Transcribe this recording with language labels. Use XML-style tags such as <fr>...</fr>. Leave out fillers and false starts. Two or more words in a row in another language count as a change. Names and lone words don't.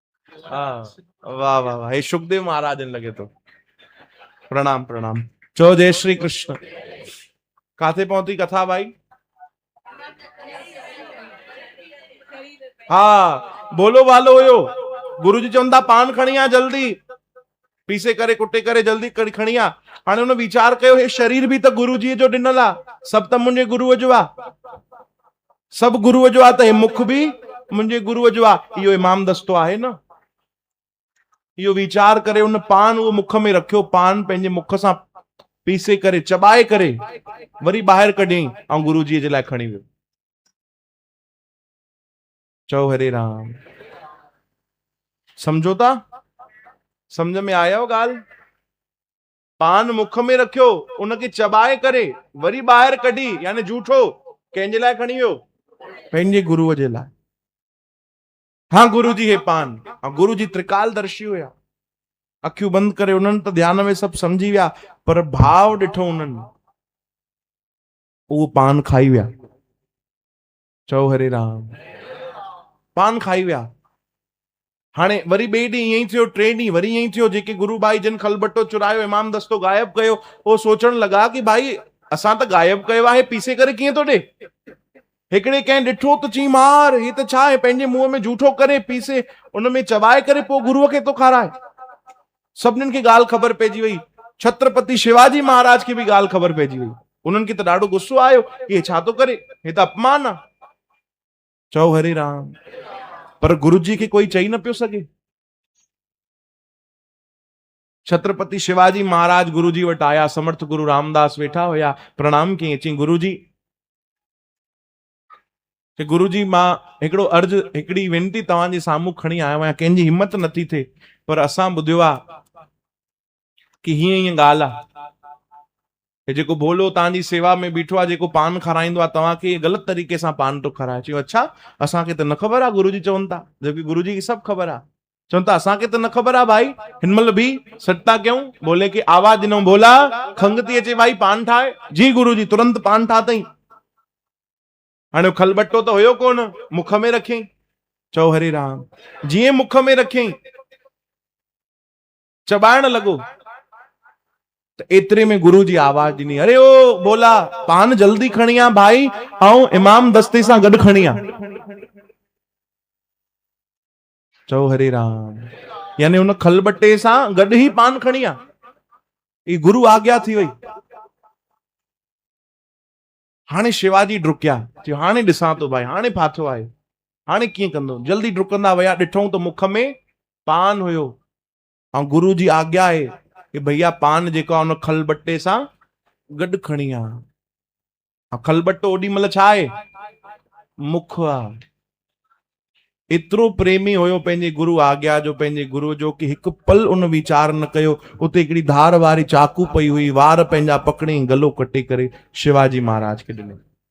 <sd>हाँ, वाह वाह वाह, हे सुखदेव महाराज लगे तो प्रणाम प्रणाम। चो जय श्री कृष्ण। काथे पहुंची कथा भाई? हाँ बोलो वालो हुयो। गुरुजी चवंदा पान खणी आ जल्दी, पीसे करे कुटे करे जल्दी खणी आ। हाणे हुन वीचार कयो हे शरीर भी त गुरुजी जो ॾिनल आ, सभु त मुंहिंजे गुरुअ जो आ, सभु गुरुअ जो आ, त हे मुख भी मुंहिंजे गुरुअ जो आ। इहो इमाम दस्तो आहे न। इहो वीचार करे हुन पान उहो मुख में रखियो, पान पंहिंजे मुख सां पीसे करे चबाए करे वरी ॿाहिरि कढियईं ऐं गुरुजीअ जे लाइ खणी वियो। चओ हरे राम। समझो था? समझ में आयो ॻाल्हि? पान मुख में रखियो, उनखे चबाए करे वरी ॿाहिरि कढी, यानी झूठो कंहिंजे लाइ खणी वियो? पंहिंजे गुरुअ जे लाइ। हाँ गुरुजी हे पान, हाँ गुरुजी त्रिकालदर्शी हुया। अखियूं बंदि करे उन्हनि त ध्यान में सभु समझी विया, पर भाव ॾिठो उन्हनि, उहो पान खाई विया। चओ हरे राम। पान खाई विया। हाणे वरी ॿिए ॾींहुं ईअं ई थियो, टे ॾींहुं वरी ईअं ई थियो। जेके गुरु भाई जिन खलबट्टो चुरायो, इमाम दस्तो गायब कयो, उहो सोचण लॻा कि भाई असां त गायब कयो आहे, पीसे करे कीअं थो ॾे? हिकिड़े कंहिं ॾिठो त चई मार, ही त छा आहे, पंहिंजे मुंहं में झूठो करे पीसे उन में चबाए करे पोइ गुरुअ खे थो खाराए। सभिनीनि खे ॻाल्हि ख़बर पइजी वई। छत्रपति शिवाजी महाराज खे बि ॻाल्हि ख़बर पइजी वई। उन्हनि खे त ॾाढो गुस्सो आयो कि हे छा थो करे, हे त अपमान आहे। चओ हरे राम। पर गुरुजी खे कोई चई न पियो सघे। छत्रपति शिवाजी महाराज गुरुजी वटि आया, समर्थ गुरु रामदास वेठा हुया, प्रणाम कई। चई गुरुजी, गुरुजी मां हिकिड़ो अर्ज, हिकिड़ी वेनती तव्हांजे साम्हूं खणी आयो आहियां। कंहिंजी हिम्मत नथी थिए, पर असां ॿुधियो आहे कि हीअं हीअं ॻाल्हि आहे, जेको भोलो तव्हांजी सेवा में बीठो आहे, जेको पान खाराईंदो आहे तव्हांखे, ग़लति तरीक़े सां पान थो खाराए। चयो अच्छा, असांखे त न ख़बर आहे। गुरुजी चवनि था, जबकि गुरुजी खे सभु ख़बर आहे। चवनि था असांखे त न ख़बर आहे भाई, हिनमहिल बि सट था कयूं। बोले खे आवाज़ ॾिनो, बोला खंघि थी अचे भाई, पान ठाहे। जी गुरुजी, तुरंत पान ठातई। हाणे खलबट्टो त हुयो कोन, मुख में रखियईं। चओ हरे राम। जीअं मुख में रखियईं, चबाइण लॻो, त एतिरे में गुरुजी आवाज़ ॾिनी, अरे ओ बोला पान जल्दी खणी आ भाई, ऐं इमाम दस्ते सां गॾु खणी आ। चओ हरे राम। यानी हुन खलबट्टे सां गॾु ई पान खणी आ। ई गुरु आज्ञा थी वई। हाणे शिवाजी डुकिया, चयो हाणे ॾिसां थो भाई, हाणे फाथो आहे, हाणे कीअं कंदो। जल्दी डुकंदा विया, ॾिठऊं त मुख में पान हुयो, ऐं गुरु जी आज्ञा आहे कि भैया पान जेको आहे उन खलबट्टे सां गॾु खणी आ। खलबट्टो ओॾी महिल छा आहे? मुख आहे। एतिरो प्रेमी हुयो पंहिंजे गुरु आज्ञा जो, पंहिंजे गुरु जो, कि हिकु पल उन वीचार न कयो। उते हिकिड़ी धार वारी चाकू पई हुई, वार पंहिंजा पकड़ी गलो कटे करे शिवाजी महाराज खे ॾिनो।</sd>